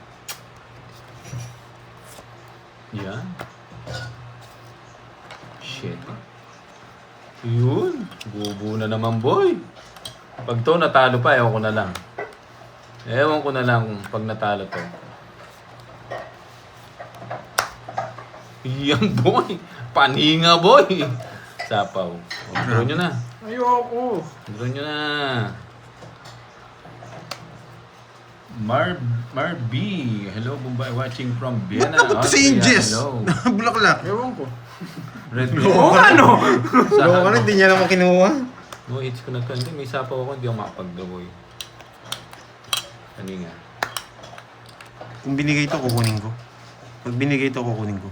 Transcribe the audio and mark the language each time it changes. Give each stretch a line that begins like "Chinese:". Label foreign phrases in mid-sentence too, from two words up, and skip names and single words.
Filipino: Yan. Shit. Yun. Bubu na naman, boy. Pag to natalo pa, ewan ko na lang. Ewan ko na lang kung pag natalo to. Yan, boy. Paninga, boy. Sapaw. O, draw nyo na. Ayoko. Draw nyo na. Marb,
English: hello, Bombay, watching from Vienna,
Filipino: Ba't napunta sa Austria. Inges? Hello. Bulaklak. Ewan ko. Red Oo, ano? Loko ka na, hindi niya naman kinuha. No, hits ko na to. Hindi, may sapaw ako, hindi ako makapag-draw. Kanina. Kung binigay ito, kukunin ko. Pag binigay ito, kukunin ko.